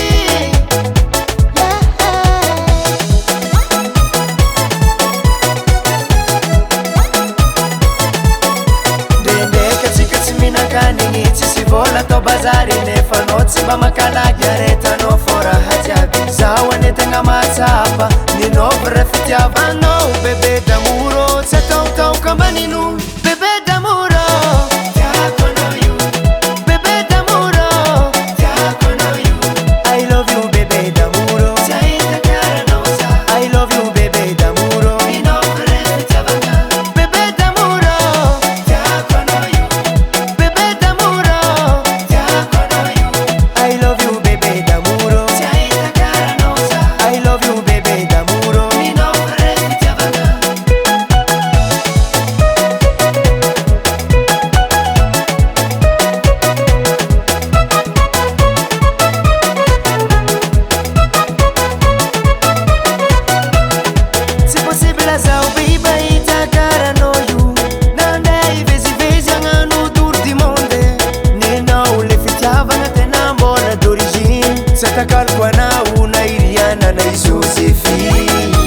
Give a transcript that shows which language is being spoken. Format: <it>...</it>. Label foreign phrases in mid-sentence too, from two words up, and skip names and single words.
<mg>Ndraindraiky atsika tsy mihinan-kanigny tsisy vola atao bazary nefa anao tsy mba makalagy aretanao fô raha jiaby zaho anetagna mahatsapa ninôvy ra fitiavanao</mg> <fr>bebe d'amour</fr> <mg>tsy ataotaoka ambanino</mg> <fr>bebe d'amour</fr> <mg>tiako anao io</mg> <fr>bebe d'amour</fr> <mg>tiako anao io</mg> <en>I love you</en> <fr>bebe d'amour</fr> <mg>tsy ahita karanao za</mg> <en>I love you</en> <fr>bebe d'amour</fr> <mg>ninôvy ra fitiavana</mg> <fr>bebe d'amour</fr> <mg>tiako anao io</mg> <fr>bebe d'amour</fr> <mg>tiako anao io</mg> <en>I love you</en> <fr>bebe d'amour</fr> <mg>tsy ahita karanao za</mg> <en>I love you</en> <fr>bebe d'amour</fr> <mg>ninôvy ra fitiavana. Tsy possible zaho biba hitakaranao io nandray ivezivezy agnano</mg> <fr>tour du monde</fr> <mg>ninao le fitiavana tena mbola d'origine tsy atakaloko anao na Iriana na i Joséphine.</mg>